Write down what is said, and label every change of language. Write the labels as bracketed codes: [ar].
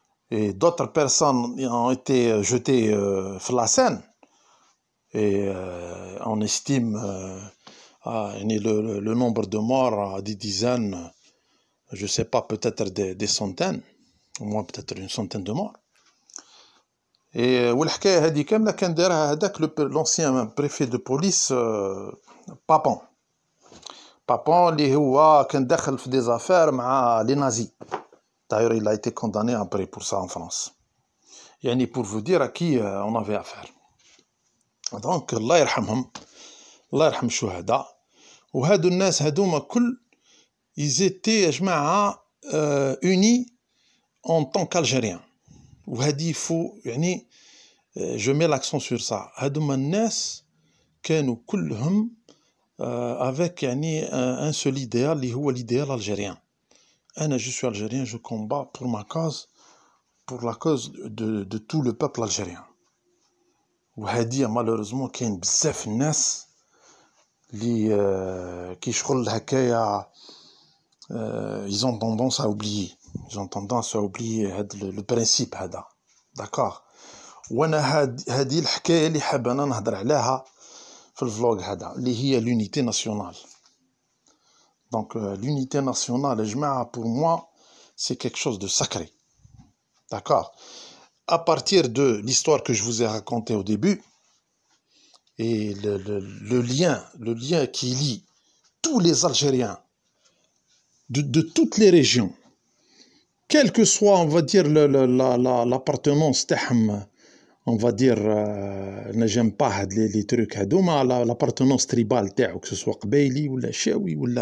[fr] Et d'autres personnes ont été jetées sur la Seine. Et on estime le nombre de morts à des dizaines, je ne sais pas, peut-être des centaines, au moins peut-être une centaine de morts. [ar] Et والحكاية هذه كاملة كان دارها هذاك [fr] l'ancien préfet de police Papon [ar] اللي هو كان داخل في [fr] des affaires [ar] مع [fr] les nazis. D'ailleurs il a été condamné après pour ça en France. يعني pour vous dire à qui on avait affaire. [ar] Donc الله يرحمهم، الله يرحم الشهداء. وهادو الناس هادوما كل [fr] ils étaient [ar] يا جماعة [fr] unis en tant qu'Algériens. [ar] وهادي فو يعني [fr] je mets l'accent sur ça. [ar] هادوما الناس كانوا كلهم avec يعني [fr] un seul idéal [ar] اللي هو [fr] l'idéal algérien. أنا je suis algérien, je combats pour ma cause, pour la cause de tout le peuple algérien. [ar] وهادي [fr] malheureusement [ar] كاين بزاف الناس اللي كي شغل هكايا [fr] ils ont tendance à oublier. Ils ont tendance à oublier le principe هذا. D'accord. [ar] وانا هذه الحكايه اللي حاب انا نهضر عليها في الفلوغ هذا اللي هي [fr] l'unité nationale. Donc l'unité nationale [ar] يا جماعه [fr] pour moi c'est quelque chose de sacré. D'accord. À partir de l'histoire que je vous ai racontée au début et le lien qui lie tous les Algériens de toutes les régions, quel que soit, on va dire, l'appartenance [ar] تاعهم, [fr] on va dire, j'aime pas les trucs [ar] هذوما, [fr] l'appartenance tribale تاعو, que ce soit [ar] قبايلي ولا شاوي